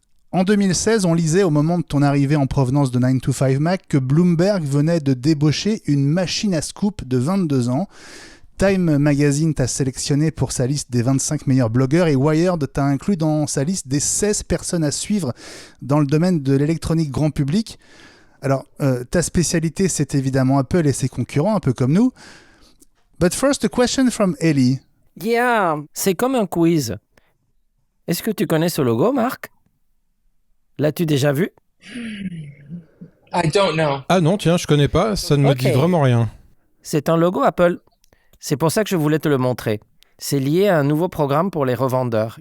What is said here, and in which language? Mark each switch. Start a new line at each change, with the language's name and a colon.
French: En 2016, on lisait au moment de ton arrivée en provenance de 9to5 Mac que Bloomberg venait de débaucher une machine à scoop de 22 ans. Time Magazine t'a sélectionné pour sa liste des 25 meilleurs blogueurs et Wired t'a inclus dans sa liste des 16 personnes à suivre dans le domaine de l'électronique grand public. Alors, ta spécialité, c'est évidemment Apple et ses concurrents, un peu comme nous.
English: But first, a question from Ellie.
French: Yeah, c'est comme un quiz. Est-ce que tu connais ce logo, Marc ? L'as-tu déjà vu ?
English: I don't know.
French: Ah non, tiens, je connais pas, ça ne me dit vraiment rien. C'est un logo Apple. C'est pour ça que je voulais te le montrer. C'est lié à un nouveau programme pour les revendeurs.